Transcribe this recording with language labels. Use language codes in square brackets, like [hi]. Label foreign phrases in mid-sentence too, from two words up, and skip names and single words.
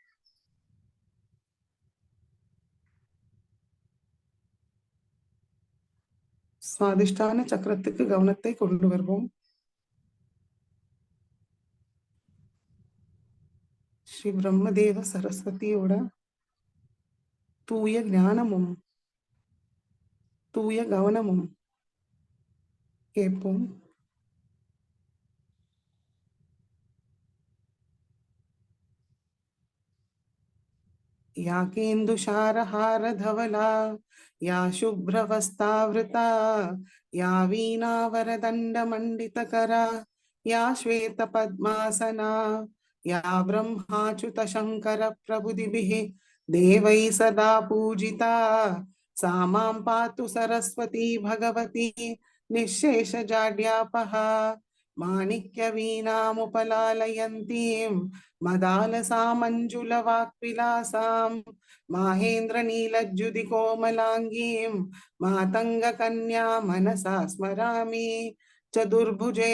[ta] சுவாதிஷ்டான சக்கரத்துக்கு கவனத்தை கொண்டு வருவோம். ஸ்ரீ பிரம்மதேவ சரஸ்வதியோட தூய ஞானமும் தூய கவனமும் கேட்போம். [sa] या केन्दुशारहारधवला या शुभ्रवस्तावृता या वीणावरदण्डमण्डितकरा या श्वेतपद्मासना या ब्रह्माच्युतशङ्करप्रभुदिभिः देवैः सदा पूजिता सा मां पातु सरस्वती भगवती निःशेषजाड्यापहा माणिक्यवीणामुपलालयन्तीं मदालसामञ्जुलवाक्विलासां माहेन्द्रनीलज्जुतिकोमलाङ्गीं मातङ्गकन्या मनसा स्मरामि चतुर्भुजे